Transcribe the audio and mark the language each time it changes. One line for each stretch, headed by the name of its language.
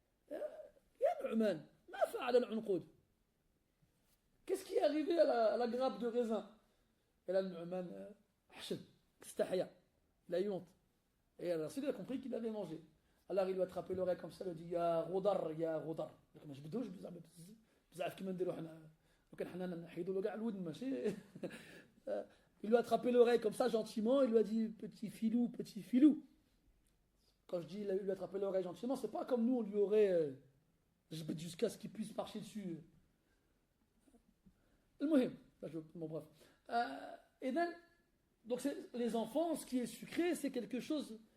Arabic: Ya Nu'man, ma fa'ala al-unqud.
French: Qu'est-ce qui est arrivé à la grappe de raisin? Et là, Nu'man, istahya, il a eu honte. Et alors, il a compris qu'il avait mangé. Alors il lui a attrapé l'oreille comme ça, il lui a dit Ya Rodar, Ya Rodar. Je
Arabic: بدوش بزاف كيما نديرو حنا وكان حنا نحيدو له كاع الودن ماشي.
French: Il lui a attrapé l'oreille comme ça gentiment, il lui a dit petit filou, petit filou. Quand je dis il lui a attrapé l'oreille gentiment, c'est pas comme nous on lui aurait jusqu'à ce qu'il puisse marcher dessus.
Arabic: المهم,
French: bon bref. Et
English: then,
French: donc les enfants, ce qui est sucré, c'est quelque chose.